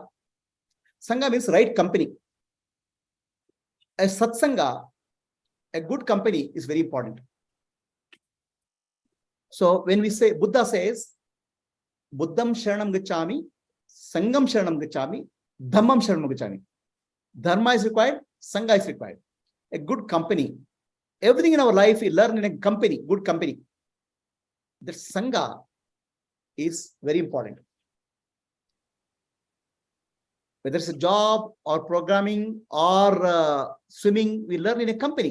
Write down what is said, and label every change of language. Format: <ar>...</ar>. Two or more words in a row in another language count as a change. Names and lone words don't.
<en>Sangha means right company. A satsanga, a good company is very important. So when we say, Buddha says,</en> <sa>Buddham Sharanam Gacchami, Sangam Sharanam Gacchami, Dhammam Sharanam Gacchami.</sa> <en>Dharma is required, Sangha is required. A good company. Everything in our life we learn in a company, good company. The Sangha is very important. Whether it's a job or programming or swimming, we learn in a company.</en>